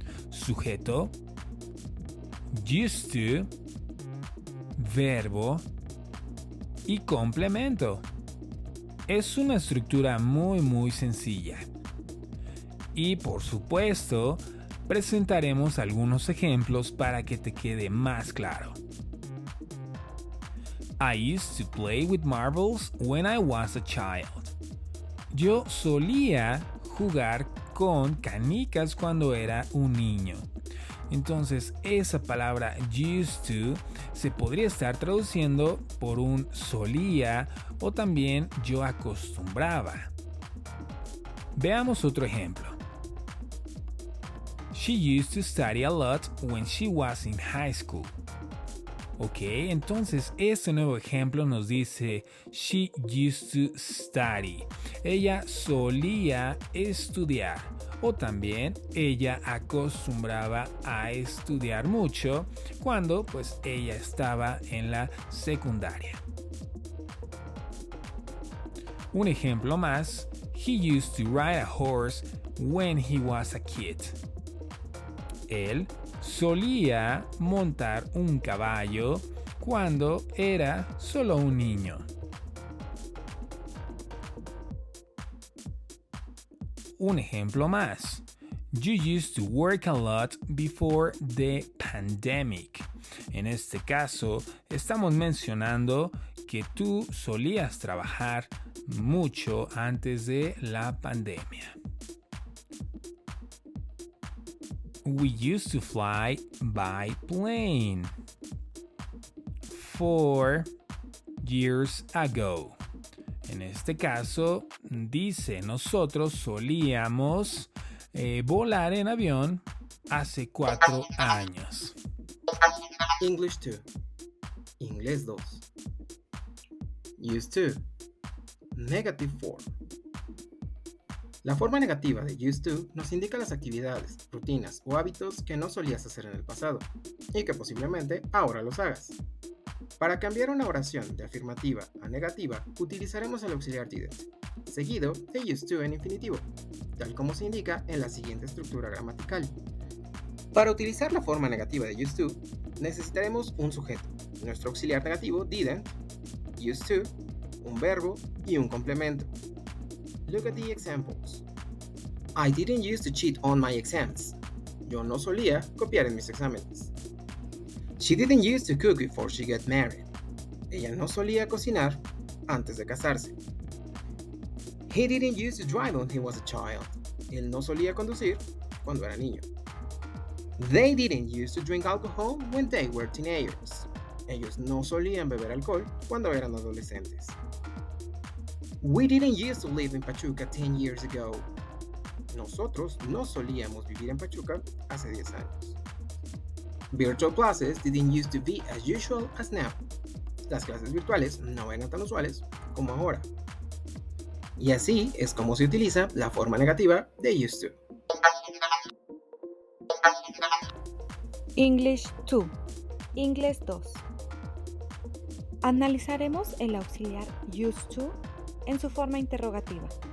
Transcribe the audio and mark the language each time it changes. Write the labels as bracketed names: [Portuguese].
[Spanish] Sujeto, used to, verbo y complemento. Es una estructura muy sencilla. Y por supuesto, presentaremos algunos ejemplos para que te quede más claro. [English] I used to play with marbles when I was a child. [Spanish] Yo solía jugar con canicas cuando era un niño. Entonces, esa palabra used to se podría estar traduciendo por un solía o también yo acostumbraba. Veamos otro ejemplo. [English] She used to study a lot when she was in high school. [Spanish] Ok, entonces este nuevo ejemplo nos dice [English] she used to study. [Spanish] Ella solía estudiar o también ella acostumbraba a estudiar mucho cuando pues ella estaba en la secundaria. Un ejemplo más, [English] he used to ride a horse when he was a kid. [Spanish] Él solía montar un caballo cuando era solo un niño. Un ejemplo más. [English] You used to work a lot before the pandemic. [Spanish] En este caso, estamos mencionando que tú solías trabajar mucho antes de la pandemia. [English] We used to fly by plane 4 years ago. [Spanish] En este caso, dice, nosotros solíamos volar en avión hace 4 años. [English] English 2. [Spanish] Inglés 2. [English] Used to. Negative form. [Spanish] La forma negativa de used to nos indica las actividades, rutinas o hábitos que no solías hacer en el pasado y que posiblemente ahora los hagas. Para cambiar una oración de afirmativa a negativa, utilizaremos el auxiliar didn't, seguido de used to en infinitivo, tal como se indica en la siguiente estructura gramatical. Para utilizar la forma negativa de used to, necesitaremos un sujeto, nuestro auxiliar negativo didn't, used to, un verbo y un complemento. [English] Look at the examples. I didn't used to cheat on my exams. [Spanish] Yo no solía copiar en mis exámenes. [English] She didn't used to cook before she got married. [Spanish] Ella no solía cocinar antes de casarse. [English] He didn't used to drive when he was a child. [Spanish] Él no solía conducir cuando era niño. [English] They didn't used to drink alcohol when they were teenagers. [Spanish] Ellos no solían beber alcohol cuando eran adolescentes. [English] We didn't used to live in Pachuca 10 years ago. [Spanish] Nosotros no solíamos vivir en Pachuca hace 10 años. [English] Virtual classes didn't used to be as usual as now. [Spanish] Las clases virtuales no eran tan usuales como ahora. Y así es como se utiliza la forma negativa de used to. [English] English 2. [Spanish] Inglés 2. Analizaremos el auxiliar used to en su forma interrogativa.